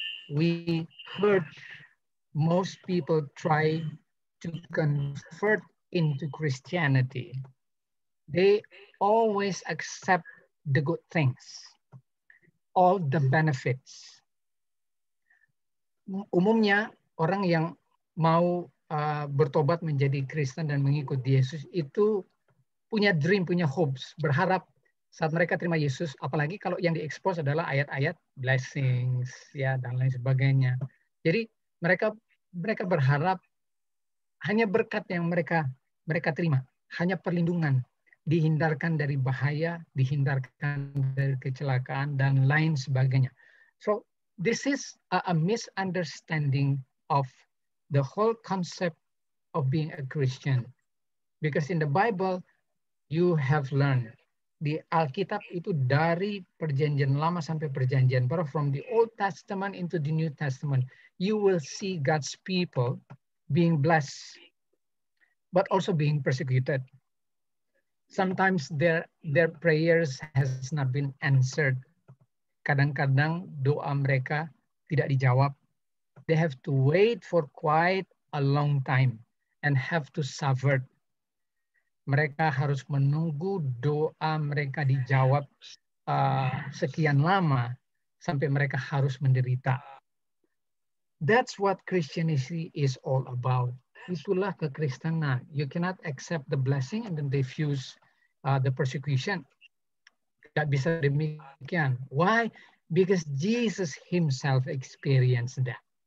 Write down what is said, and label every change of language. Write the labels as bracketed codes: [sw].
[en] We heard most people try to convert into Christianity. They always accept the good things, all the benefits. [id] Umumnya orang yang mau bertobat menjadi Kristen dan mengikuti Yesus itu punya dream, punya hopes, berharap saat mereka terima Yesus, apalagi kalau yang diekspos adalah ayat-ayat blessings ya dan lain sebagainya. Jadi mereka berharap hanya berkat yang mereka terima, hanya perlindungan. dihindarkan dari bahaya, dihindarkan dari kecelakaan, dan lain sebagainya. [en] So this is a misunderstanding of the whole concept of being a Christian. Because in the Bible, you have learned. [id] Di Alkitab itu dari perjanjian lama sampai perjanjian baru, [en] from the Old Testament into the New Testament, you will see God's people being blessed, but also being persecuted. Sometimes their prayers has not been answered. [id] Kadang-kadang doa mereka tidak dijawab. [en] They have to wait for quite a long time and have to suffer. [id] Mereka harus menunggu doa mereka dijawab sekian lama sampai mereka harus menderita. [en] That's what Christianity is all about. [id] Itulah kekristenan. [en] You cannot accept the blessing and then refuse the persecution. [id] Tidak bisa demikian. [en] Why? Because Jesus himself experienced that.